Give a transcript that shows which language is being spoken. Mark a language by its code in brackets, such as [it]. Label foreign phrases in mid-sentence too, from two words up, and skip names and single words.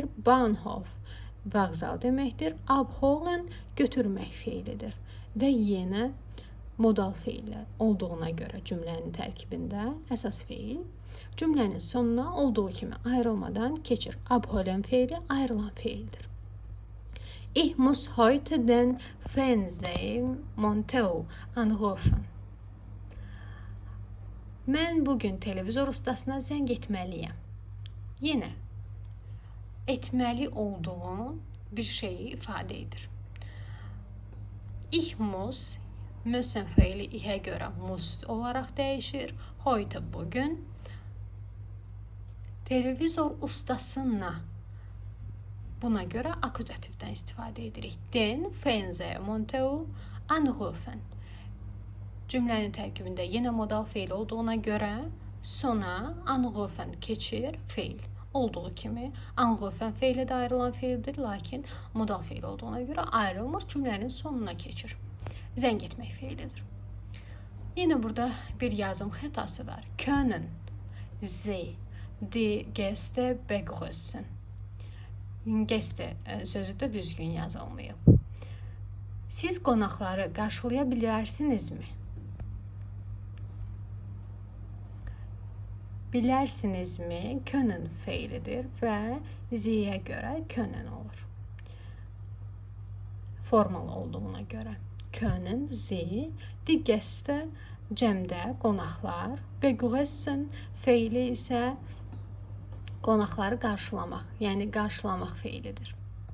[az] Bahnhof vağzal deməkdir. Abholen götürmək feilidir. Və yenə modal feillər olduğuna görə cümlənin tərkibində əsas feil cümlənin sonuna olduğu kimi ayrılmadan keçir. Abholen feili ayrılan feildir. [de] Ich muss heute den Fernsehmonteur anrufen. [az] Mən bugün televizor ustasına zəng etməliyəm. Yenə etməli olduğun bir şeyi ifadə edir. [de] Ich muss [az] müssen feili ihə görə must olaraq dəyişir. Heute bugün televizor ustasına buna görə akuzativdən istifadə edirik. [de] Den Fernsehmonteur anrufen. [az] Cümlənin tərkibində yenə modal feil olduğuna görə sona anrufen keçir feil. Olduğu kimi anrufen feile de ayrılan feildir, lakin modal feil olduğuna göre ayrılmır, cümlenin sonuna keçir. Zəng etmək feilidir. Yine burada bir yazım xətası var. [de] Können Sie die Gäste begrüßen. [az] Gäste sözü də düzgün yazılmayıb. Siz qonaqları qarşılaya bilərsinizmi? Bilərsinizmi können feilidir və ziyə görə können olur. Formal olduğuna görə. Können, zi, [de] die Gäste [az] cəmdə qonaqlar, begrüßen feili isə qonaqları qarşılamaq, yəni qarşılamaq feilidir.